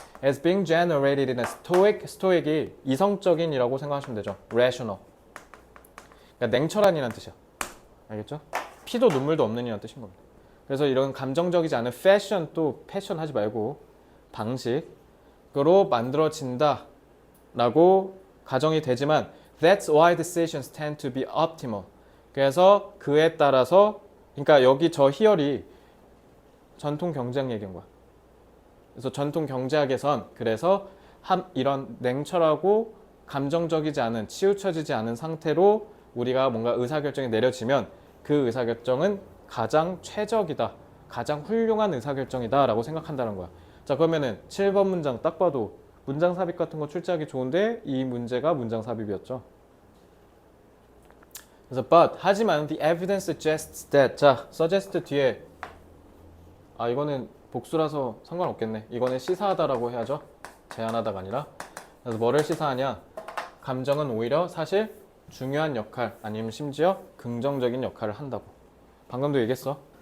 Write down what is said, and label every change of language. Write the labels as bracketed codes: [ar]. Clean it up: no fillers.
[en] As being generated in a stoic. [ko] stoic이 이성적인이라고 생각하시면 되죠. [en] rational. [ko] 그러니까 냉철한이라는 뜻이야. 알겠죠? 피도 눈물도 없는 이라는 뜻인 겁니다. 그래서 이런 감정적이지 않은 패션, 또 패션 하지 말고 방식으로 만들어진다 라고 가정이 되지만 [en] That's why decisions tend to be optimal. [ko] 그래서 그에 따라서 그러니까 여기 저 희열이 전통 경제학 얘기인 거야. 그래서 전통 경제학에선 그래서 이런 냉철하고 감정적이지 않은 치우쳐지지 않은 상태로 우리가 뭔가 의사결정이 내려지면 그 의사결정은 가장 최적이다. 가장 훌륭한 의사결정이다 라고 생각한다는 거야. 자, 그러면은 7번 문장 딱 봐도 문장 삽입 같은 거 출제하기 좋은데 이 문제가 문장 삽입이었죠. [en] 그래서 but 하지만 the evidence suggests that. [ko] 자, suggest 뒤에 이거는 복수라서 상관없겠네. 이거는 시사하다라고 해야죠. 제안하다가 아니라. 그래서 뭐를 시사하냐? 감정은 오히려 사실 중요한 역할 아니면 심지어 긍정적인 역할을 한다고. 방금도 얘기했어.